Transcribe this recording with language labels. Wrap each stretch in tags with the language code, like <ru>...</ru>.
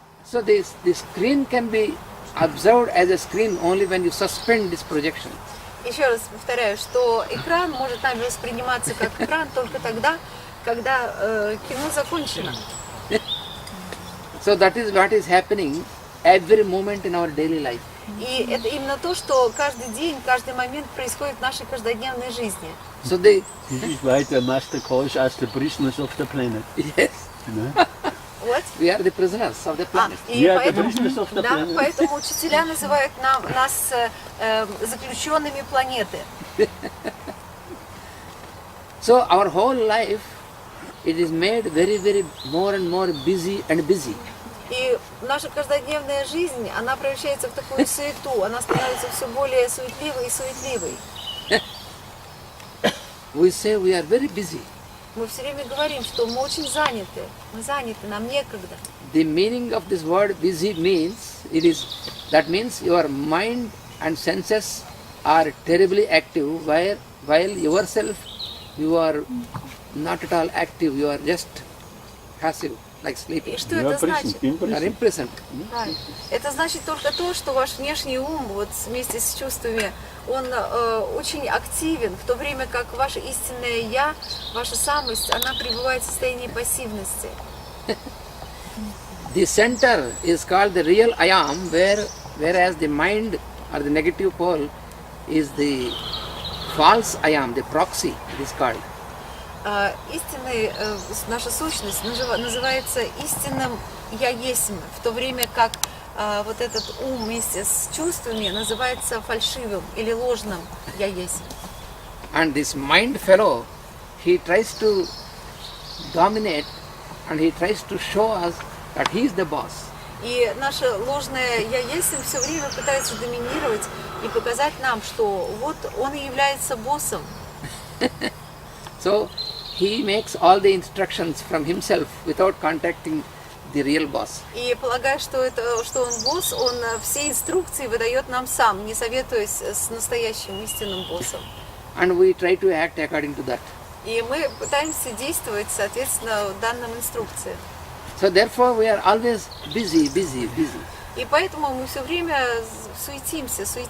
<en>So the screen can be observed as a screen only when you suspend this projection.</en> <ru>Еще раз повторяю, что экран может нами восприниматься как экран только тогда, когда кино закончено.</ru> <en>So that is what is happening every moment in our daily life.</en> <ru>И это именно то, что каждый день, каждый момент происходит в нашей каждодневной жизни.</ru> <en>So they This is why the master calls us the prisoners of the planet. yes,</en> <ru>Вот.</ru> <en>we are the prisoners of the planet.</en> <ru>И</ru> <en>Yeah, the</en> <ru>поэтому,</ru> <en>prisoners of the</en> <ru>да,</ru> <en>planet.</en> <ru>поэтому учителя называют нас заключенными планеты.</ru> <en>So our whole life, it is made very, very more and more busy and busy.</en> <ru>И наша каждодневная жизнь, она превращается в такую суету, она становится все более суетливой и суетливой.</ru> <en>We say we are very busy.</en> <ru>Мы все время говорим, что мы очень заняты, нам некогда.</ru> <en>The meaning of this word busy means, that means your mind and senses are terribly active, while yourself, you are not at all active, you are just passive, like sleeping.</en> <ru>И что это значит?</ru> <en>You are imprisoned.</en> <ru>Да. Это значит только то, что ваш внешний ум, вот вместе с чувствами, он очень активен, в то время как ваше истинное «я», ваша самость, она пребывает в состоянии пассивности.</ru> <en>The center is called the real I am, whereas the mind or the negative pole is the false I am, the proxy it is called.</en> <ru>Истинный, наша сущность называется истинным «я есть», в то время как вот этот ум вместе с чувствами называется фальшивым или ложным «я есть».</ru> <en>And this mind fellow, he tries to dominate and he tries to show us that he is the boss.</en> <ru>И наше ложное «я есть» все время пытается доминировать и показать нам, что вот он и является боссом.</ru> <en>So he makes all the instructions from himself without contacting the real boss.</en> <ru>И полагая, что он босс, он все инструкции выдает нам сам, не советуясь с настоящим истинным боссом.</ru> <en>And we try to act according to that.</en> <ru>И мы пытаемся действовать соответственно данным инструкциям.</ru> <en>So therefore we are always busy.</en> <ru>И поэтому мы все время суетимся.</ru>